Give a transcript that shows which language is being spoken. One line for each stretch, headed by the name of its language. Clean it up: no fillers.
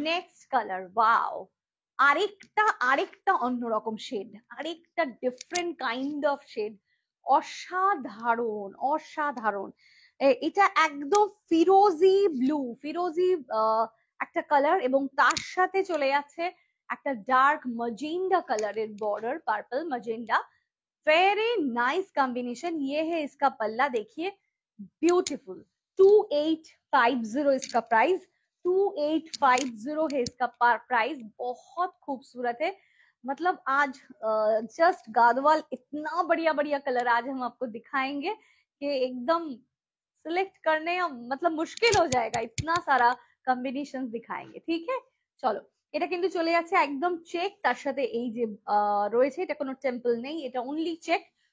Bangla: Next colour, wow, আরেকটা আরেকটা অন্যরকম শেড, আরেকটা ডিফারেন্ট কাইন্ড অফ শেড। অসাধারণ, অসাধারণ। এটা একদম ফিরোজি ব্লু, ফিরোজি একটা কালার, এবং তার সাথে চলে যাচ্ছে একটা ডার্ক মজেন্ডা কালারের border, purple magenta.
Hindi: Very nice combination. ये है इसका पल्ला, देखिए ब्यूटीफुल। 2850 इसका प्राइस, 2850 है इसका प्राइस। बहुत खूबसूरत है, मतलब आज जस्ट गादवाल इतना बढ़िया बढ़िया कलर आज हम आपको दिखाएंगे कि एकदम सिलेक्ट करने मतलब मुश्किल हो जाएगा, इतना सारा कॉम्बिनेशन दिखाएंगे। ठीक है, चलो।
Bangla: এটা কিন্তু চলে যাচ্ছে একদম চেক, তার সাথে এই যে রয়েছে, এটা কোনো টেম্পল নেই, এটা অনলি চেক।